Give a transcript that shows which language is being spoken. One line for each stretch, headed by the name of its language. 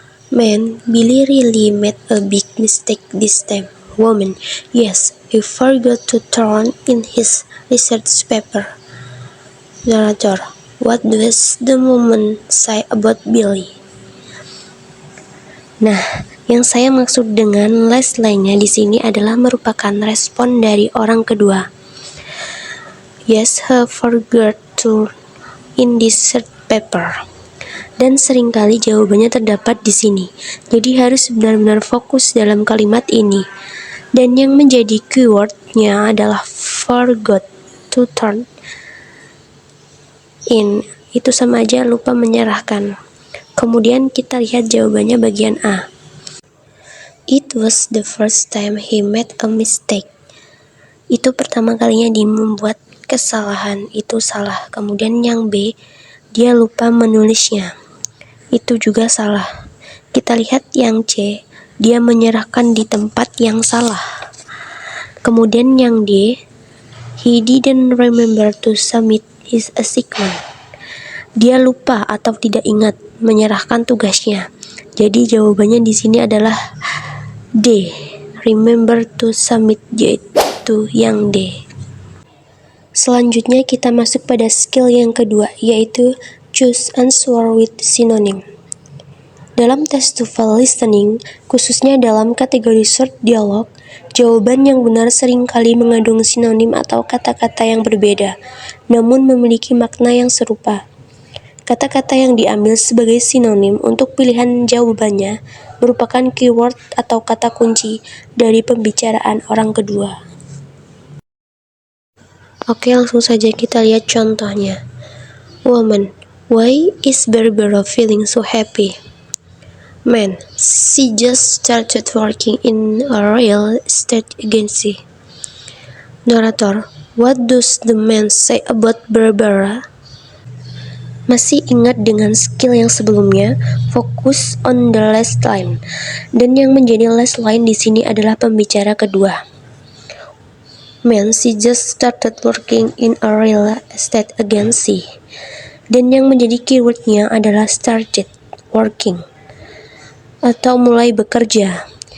English: Man, Billy really made a big mistake this time. Woman, yes, he forgot to turn in his research paper. Narrator, what does the woman say about Billy?
Indonesian: Nah, yang saya maksud dengan last line-nya di sini adalah merupakan respon dari orang kedua.
English: Yes, he forgot to in this research paper.
Indonesian: Dan seringkali jawabannya terdapat di sini. Jadi harus benar-benar fokus dalam kalimat ini. Dan yang menjadi keyword-nya adalah
English: forgot to turn in.
Indonesian: Itu sama aja lupa menyerahkan. Kemudian kita lihat jawabannya bagian A.
English: It was the first time he made a mistake.
Indonesian: Itu pertama kalinya dia membuat kesalahan, itu salah. Kemudian yang B, dia lupa menulisnya. Itu juga salah. Kita lihat yang C, dia menyerahkan di tempat yang salah. Kemudian yang D,
English: he didn't remember to submit his assignment.
Indonesian: Dia lupa atau tidak ingat menyerahkan tugasnya. Jadi jawabannya di sini adalah D.
English: Remember to submit,
Indonesian: yaitu yang D. Selanjutnya kita masuk pada skill yang kedua, yaitu
English: choose answer with synonym.
Indonesian: Dalam textual listening, khususnya dalam kategori short dialog, jawaban yang benar seringkali mengandung sinonim atau kata-kata yang berbeda, namun memiliki makna yang serupa. Kata-kata yang diambil sebagai sinonim untuk pilihan jawabannya merupakan keyword atau kata kunci dari pembicaraan orang kedua. Oke, langsung saja kita lihat contohnya.
English: Woman, why is Barbara feeling so happy? Man, she just started working in a real estate agency. Narrator, what does the man say about Barbara?
Indonesian: Masih ingat dengan skill yang sebelumnya, fokus
English: on the last line.
Indonesian: Dan yang menjadi last line di sini adalah pembicara kedua.
English: Man, she just started working in a real estate agency.
Indonesian: Dan yang menjadi keywordnya adalah
English: started working
Indonesian: atau mulai bekerja.